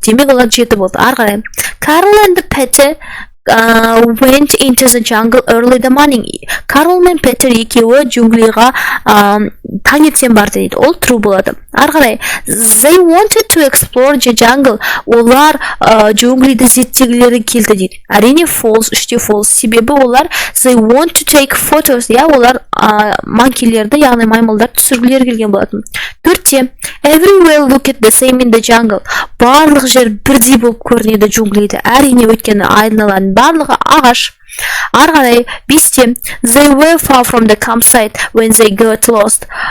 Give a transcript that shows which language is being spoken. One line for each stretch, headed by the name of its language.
Kazakh: Демек олар 7 болды. Ары қарай.
English: Carl and Peter went into the jungle early the morning.
Kazakh: Карл мен Петер екеуі джунглиға таңертең барды дейді. Ол true болады. Ары қарай.
English: They wanted to explore the jungle.
Kazakh: Олар джунглиді зерттегілері келді дейді. Әрине false, 3-те false. Себебі олар
English: they want to take photos.
Kazakh: Олар манкилерді, яғни маймылдар түсіргілері келген болатын. 4-те.
English: Everywhere looked the same in the jungle.
Kazakh: Барлық жер бірдей болып көрінеді джунглиді. Әрине өйткені айналаның барлығы ағаш. Ары қарай. 5-те.
English: They were far from the campsite when they got lost.